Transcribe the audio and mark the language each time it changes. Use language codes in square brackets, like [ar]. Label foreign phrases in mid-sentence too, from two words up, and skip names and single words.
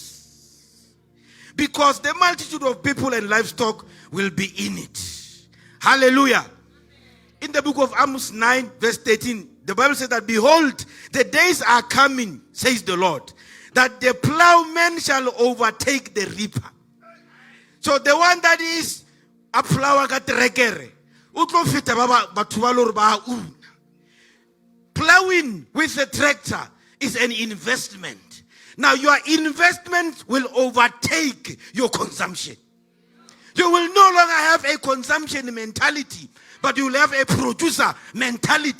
[en] Because the multitude of people and livestock will be in it. Hallelujah. In the book of Amos 9, verse 13, the Bible says that, behold, the days are coming, says the Lord, that the plowman shall overtake the reaper. So the one that is a plower [tn] ka trekere, utlo feta batho ba lore ba una. [en] Plowing with a tractor is an investment. Now your investment will overtake your consumption. You will no longer have a consumption mentality, but you will have a producer mentality.